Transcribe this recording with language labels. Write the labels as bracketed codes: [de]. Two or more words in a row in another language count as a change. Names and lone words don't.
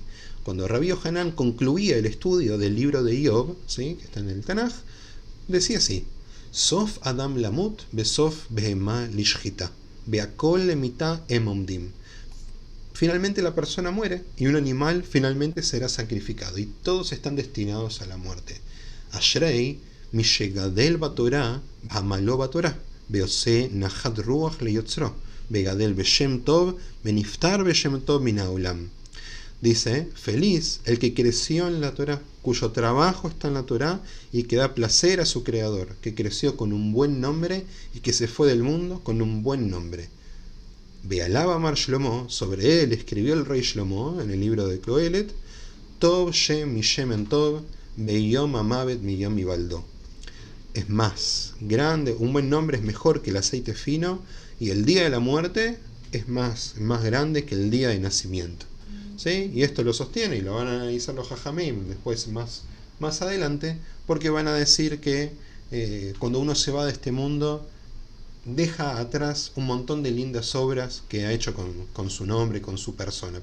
[es] Cuando Rabbi Yohanan concluía el estudio del libro de Job, ¿sí? Que está en el Tanaj, decía así: [he] סוף אדם למות, וסוף בהמה לשחיטה, והכל למיתה עומדים. [es] Finalmente la persona muere y un animal finalmente será sacrificado y todos están destinados a la muerte. [he] אשרי, מי שגדל בתורה, ועמלו בתורה, ועושה נחת רוח ליוצרו, וגדל בשם טוב, ונפטר בשם טוב מן העולם. [es] Dice, feliz el que creció en la Torah, cuyo trabajo está en la Torah y que da placer a su creador, que creció con un buen nombre y que se fue del mundo con un buen nombre. [he] ועליו אמר שלמה, [es] sobre él escribió el rey Shlomo en el libro de Coelet, [he] טוב שם משמן טוב, ויום המות מיום הולדו. [es] Es más grande, un buen nombre es mejor que el aceite fino, y el día de la muerte es más grande que el día de nacimiento. ¿Sí? Y esto lo sostiene y lo van a analizar los Jajamim después más adelante, porque van a decir que cuando uno se va de este mundo, deja atrás un montón de lindas obras que ha hecho con su nombre, con su persona.